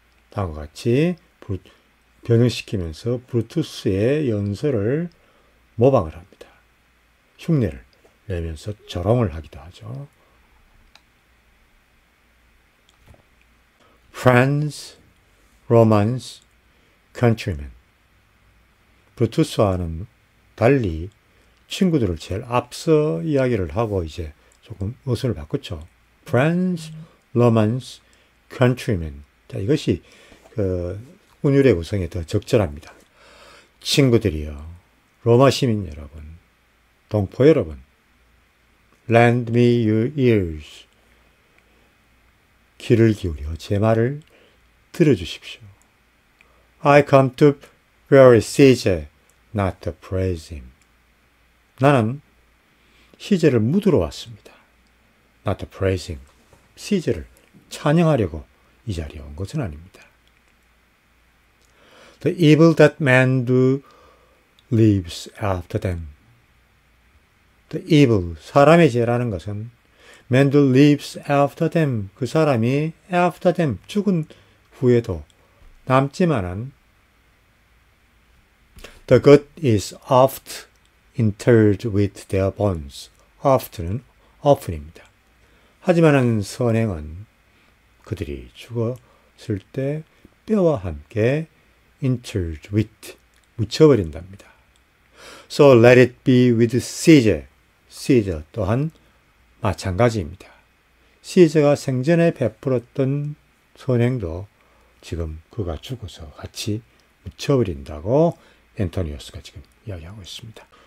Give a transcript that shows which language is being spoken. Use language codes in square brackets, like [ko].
[ko] 다음과 같이 변형시키면서 브루투스의 연설을 모방을 합니다. 흉내를 내면서 조롱을 하기도 하죠. [en] Friends, Romans, countrymen. [ko] 브루투스와는 달리 친구들을 제일 앞서 이야기를 하고 이제 조금 어순을 바꿨죠. [en] Friends, Romance, Countrymen. [ko] 자, 이것이 그 운율의 구성에 더 적절합니다. 친구들이여, 로마 시민 여러분, 동포 여러분, [en] lend me your ears. [ko] 귀를 기울여 제 말을 들어주십시오. [en] I come to bury Caesar, not to praise him. [ko] 나는 시제를 묻으러 왔습니다. [en] Not to praise him. [ko] 시제를 찬양하려고 이 자리에 온 것은 아닙니다. [en] The evil that man do lives after them. The evil, [ko] 사람의 죄라는 것은 [en] man do lives after them. [ko] 그 사람이 [en] after them, [ko] 죽은 후에도 남지만은 [en] the good is oft interred with their bones. [ko] oft는 often입니다. 하지만은 선행은 그들이 죽었을 때 뼈와 함께 [en] interred with, [ko] 묻혀버린답니다. [en] So let it be with Caesar. [ko] Caesar 또한 마찬가지입니다. 시저가 생전에 베풀었던 선행도 지금 그가 죽어서 같이 묻혀버린다고 안토니우스가 지금 이야기하고 있습니다.